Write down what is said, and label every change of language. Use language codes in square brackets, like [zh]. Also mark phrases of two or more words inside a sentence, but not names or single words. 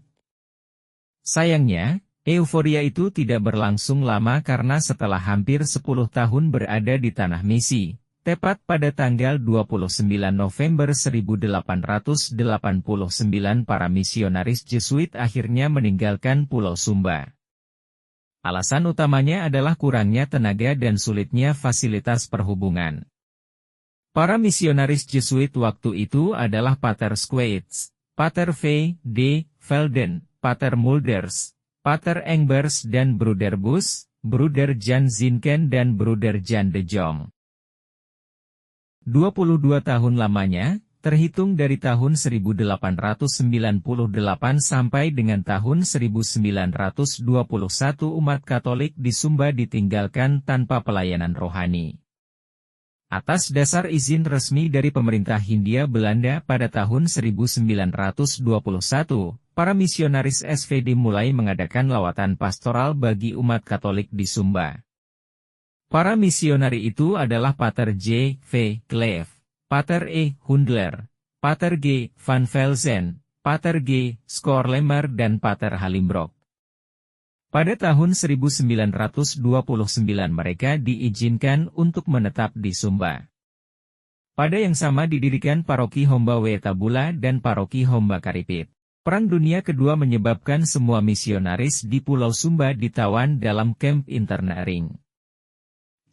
[id] Sayangnya, euforia itu tidak berlangsung lama karena setelah hampir 10 tahun berada di tanah misi, tepat pada tanggal 29 November 1889 para misionaris Jesuit akhirnya meninggalkan Pulau Sumba. Alasan utamanya adalah kurangnya tenaga dan sulitnya fasilitas perhubungan. Para misionaris Jesuit waktu itu adalah Pater Sweets, Pater V. D. Velden, Pater Mulders, Pater Engbers dan Bruder Bus, Bruder Jan Zinken dan Bruder Jan de Jong. 22 tahun lamanya, terhitung dari tahun 1898 sampai dengan tahun 1921 umat Katolik di Sumba ditinggalkan tanpa pelayanan rohani. Atas dasar izin resmi dari pemerintah Hindia Belanda pada tahun 1921, para misionaris SVD mulai mengadakan lawatan pastoral bagi umat Katolik di Sumba. Para misionari itu adalah Pater J. V. Kleef, Pater E. Hundler, Pater G. Van Velzen, Pater G. Skorlemer dan Pater Halimbroek. Pada tahun 1929 mereka diizinkan untuk menetap di Sumba. Pada yang sama didirikan Paroki Homba Wetabula dan Paroki Homba Karipit. Perang Dunia Kedua menyebabkan semua misionaris di Pulau Sumba ditawan dalam kamp internaring.